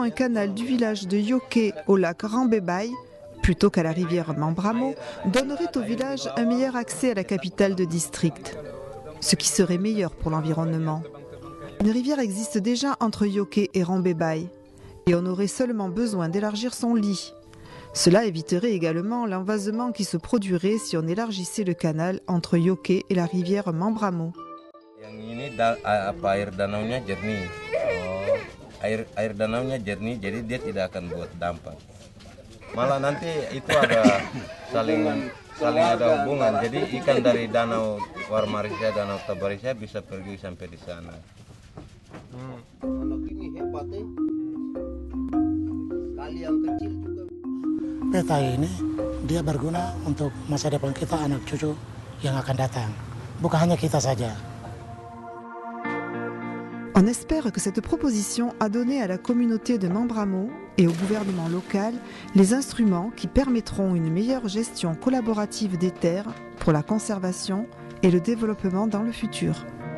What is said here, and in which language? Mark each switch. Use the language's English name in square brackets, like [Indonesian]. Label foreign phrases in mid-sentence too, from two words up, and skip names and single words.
[French] un canal du village de Yoke au lac Rambebay, plutôt qu'à la rivière Mambramo, donnerait au village un meilleur accès à la capitale de district, ce qui serait meilleur pour l'environnement. Une rivière existe déjà entre Yoke et Rambebay, et on aurait seulement besoin d'élargir son lit. Cela éviterait également l'envasement qui se produirait si on élargissait le canal entre Yoke et la rivière Mambramo. [Indonesian] Yang ini air danaunya jernih. Air danaunya jernih, jadi dia tidak akan buat dampak. Malah nanti itu ada saling ada hubungan. Jadi ikan dari danau Warmarisia, danau Tabaresia bisa pergi sampai di sana. Anak ini hebatnya. Kali yang kecil juga. Peta ini dia berguna untuk masa depan kita, anak cucu yang akan datang. Bukan hanya kita saja. [French] On espère que cette proposition a donné à la communauté de Mambramo et au gouvernement local les instruments qui permettront une meilleure gestion collaborative des terres pour la conservation et le développement dans le futur.